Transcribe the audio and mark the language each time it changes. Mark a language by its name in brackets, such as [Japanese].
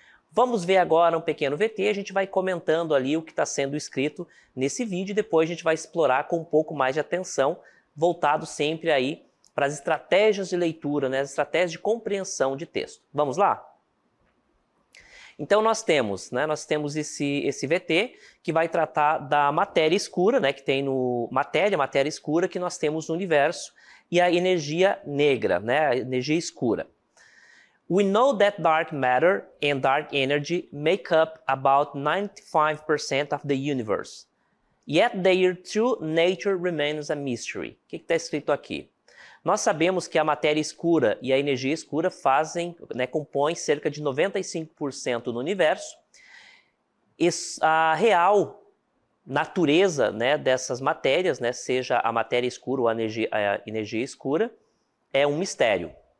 [Portuguese] Vamos ver agora um pequeno VT, a gente vai comentando ali o que está sendo escrito nesse vídeo e depois a gente vai explorar com um pouco mais de atenção, voltado sempre aí para as estratégias de leitura, né, as estratégias de compreensão de texto. Vamos lá? Então nós temos esse VT que vai tratar da matéria escura, né, que tem no matéria escura que nós temos no universo, e a energia negra, né, a energia escura. [English] We know that dark matter and dark energy make up about 95% of the universe. Yet their true nature remains a mystery. [Portuguese] O que está escrito aqui? Nós sabemos que a matéria escura e a energia escura compõem cerca de 95% do universo. A real natureza, né, dessas matérias, né, seja a matéria escura ou a energia escura, é um mistério.